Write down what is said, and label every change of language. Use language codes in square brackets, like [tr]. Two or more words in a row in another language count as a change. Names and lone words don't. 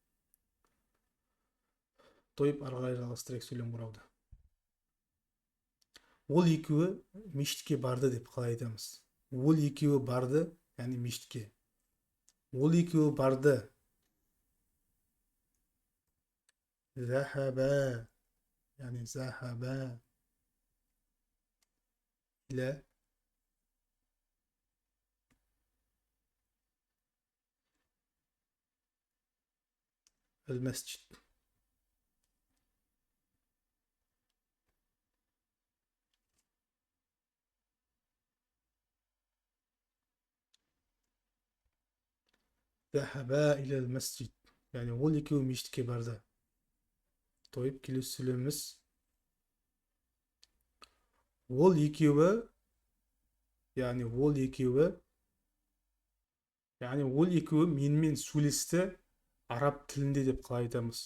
[kk] Ары қарай жалғастырайық сөйлем құрауды. Ол екеуі мешітке барды деп қалай айтамыз. Ол екеуі барды, яғни мешітке. Ол екеуі барды. Захаба, яғни [ar] ذهب إلى المسجد. ذهب إلى المسجد, [kk] яғни ол екеуі мешітке барды. Келесі сөйлеміміз. Ол екеуі, яғни ол екеуі менімен сөйлесті араб тілінде деп қалай айтамыз.